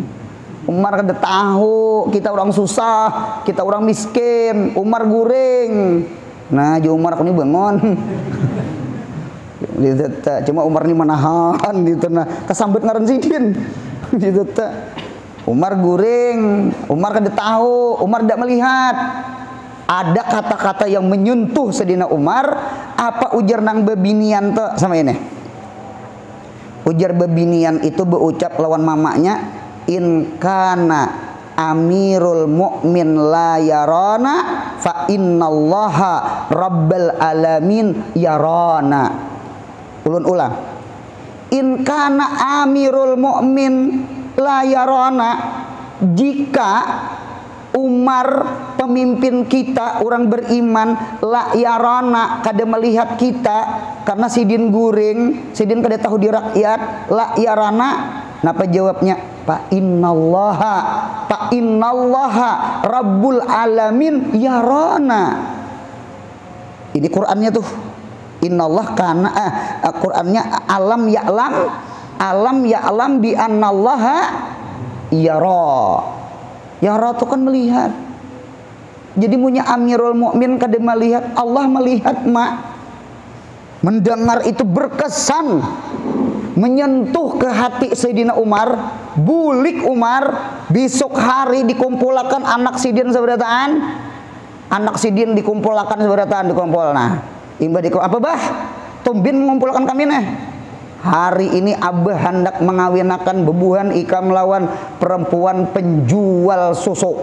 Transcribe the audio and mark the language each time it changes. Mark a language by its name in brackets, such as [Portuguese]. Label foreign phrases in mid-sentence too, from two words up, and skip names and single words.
[Banjar] Umar kada tahu, kita orang susah, kita orang miskin. Umar guring. Nah, jo Umar aku ni bangun. Gitu ta. Cuma Umar ni menahan gitu nah. Kesambet ngaran sidin. Gitu ta. Umar guring, Umar kada tahu, Umar tidak melihat. Ada kata-kata yang menyentuh Sayyidina Umar. Apa ujar nang bebinian tuh sama ini? Ujar bebinian itu berucap lawan mamanya, [Arabic] إن كان أمير المؤمنين لا يرانا فإن الله رب العالمين يرانا. [Banjar] Ulun ulang. [Arabic] إن كان أمير المؤمنين لا يرانا, [Banjar] jika Umar pemimpin kita, orang beriman, [Arabic] لا يرانا, [Banjar] kada melihat kita karena sidin guring, sidin kada tahu di rakyat, [Arabic] لا يرانا. [Banjar] Napa jawabnya? [Arabic] فإن الله رب العالمين يرانا. [Banjar] Ini Qur'annya tuh. Innallah kana Qur'annya [Arabic] ألم يعلم بأن الله يرى. [Banjar] Yara itu kan melihat. Jadi punya [Arabic] أمير المؤمنين [Banjar] kada melihat, Allah melihat, mak. Mendengar itu berkesan, menyentuh ke hati Sayyidina Umar. Bulik Umar, besok hari dikumpulkan anak sidin seberataan. Anak sidin dikumpulkan seberataan, dikumpul. Nah, imba dikumpul apa bah? Tumbin mengumpulkan kami nih. Hari ini abah hendak mengawinakan bebuhan ikam lawan perempuan penjual susu.